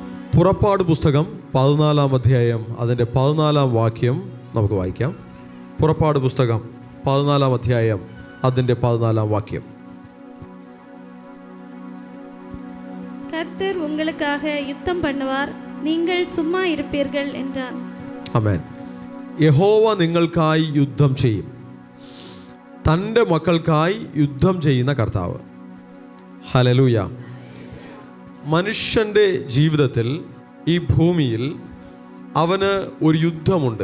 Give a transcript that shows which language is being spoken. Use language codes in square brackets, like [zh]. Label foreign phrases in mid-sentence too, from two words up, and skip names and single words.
[ml] പുറപ്പാട് പുസ്തകം 14 അധ്യായം അതിൻ്റെ 14 വാക്യം നമുക്ക് വായിക്കാം. പുറപ്പാട് പുസ്തകം 14 അധ്യായം അതിൻ്റെ 14 വാക്യം. [ta] கர்த்தர் உங்களுக்காக யுத்தம் பண்ணுவார், நீங்கள் சும்மா இருப்பீர்கள் என்றார். [ml] ആമേൻ. യഹോവ നിങ്ങൾക്കായി യുദ്ധം ചെയ്യും. തൻ്റെ മക്കൾക്കായി യുദ്ധം ചെയ്യുന്ന കർത്താവ്. ഹല്ലേലൂയ. മനുഷ്യൻ്റെ ജീവിതത്തിൽ ഈ ഭൂമിയിൽ അവന് ഒരു യുദ്ധമുണ്ട്.